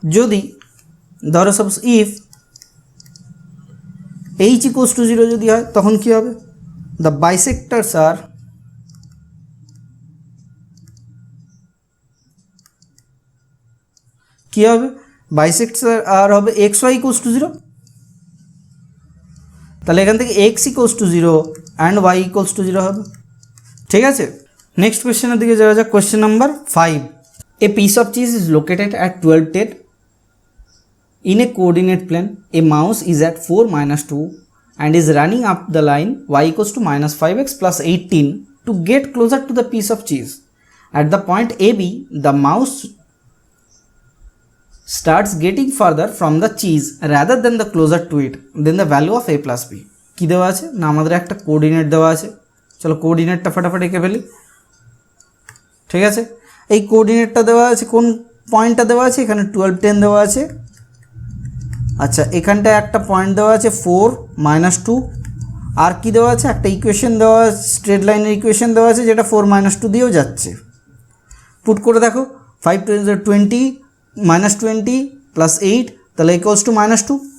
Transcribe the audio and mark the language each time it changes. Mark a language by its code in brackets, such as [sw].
[bn] যদি ধরো suppose if H equals to 0 যদি হয় তখন কী হবে, দ্য বাইসেক্টরস আর কী হবে বাইসেক্টর আর হবে এক্স ওয়াই ইকুয়ালস টু 0, তাহলে এখান থেকে x equals to 0 and Y equals to 0 হবে। ঠিক আছে, নেক্সট কোয়েশ্চেনের দিকে যাওয়া যাক। [en] Question number 5, a piece of cheese is located at 12 in a coordinate plane. A mouse is at 4 minus 2 and is running up the line y equals to minus 5x plus 18 to get closer to the piece of cheese. At the point AB, the mouse starts getting further from the cheese rather than the closer to it, then the value of a plus b. [bn] কি দেওয়া আছে না আমাদের একটা coordinate দেওয়া আছে, চলো কোঅর্ডিনেটটা ফটাফট এঁকে ফেলি। ঠিক আছে, এই কোঅর্ডিনেটটা দেওয়া আছে, কোন পয়েন্টটা দেওয়া আছে এখানে 12 10 দেওয়া আছে, আচ্ছা এখানটায় একটা পয়েন্ট দেওয়া আছে 4 মাইনাস 2, আর কি দেওয়া আছে একটা ইকুয়েশন দেওয়া আছে, স্ট্রেট লাইনের ইকুয়েশন দেওয়া আছে যেটা 4 মাইনাস 2 দিয়েও যাচ্ছে, পুট করে দেখো 5 20 মাইনাস 20 প্লাস 8 তাহলে ইকুয়ালস টু মাইনাস 2।